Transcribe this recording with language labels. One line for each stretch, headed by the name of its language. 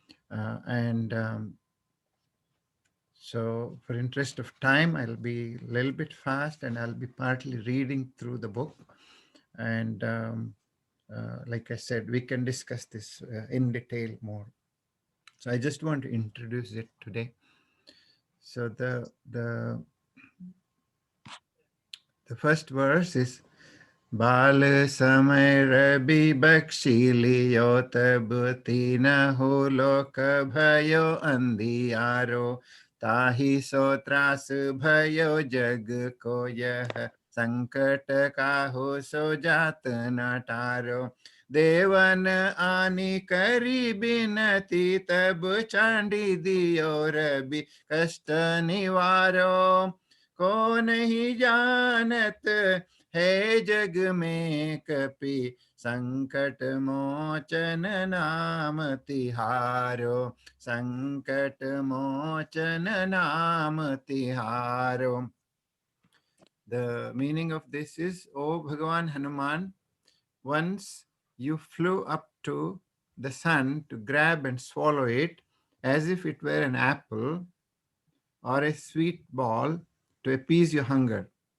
English: And So, for interest of time, I'll be a little bit fast and I'll be partly reading through the book. And like I said, we can discuss this in detail more. So, I just want to introduce it today. So, the first verse is
Hindi: बाल समय रवि बख्शीलियो तब तीन हो लोक भयो अंधियारो ताहि सो त्रास भयो जग को यह संकट काहू सो जात न टारो देवन आनी करी बिनती तब चांडी दियो रवि कष्ट निवारो को नहीं जानत है जग में कपि संकट मोचन नाम तिहारो संकट मोचन नाम तिहारो.
English: The meaning of this is, O Bhagavan Hanuman, once you flew up to the sun to grab and swallow it as if it were an apple or a sweet ball to appease your hunger.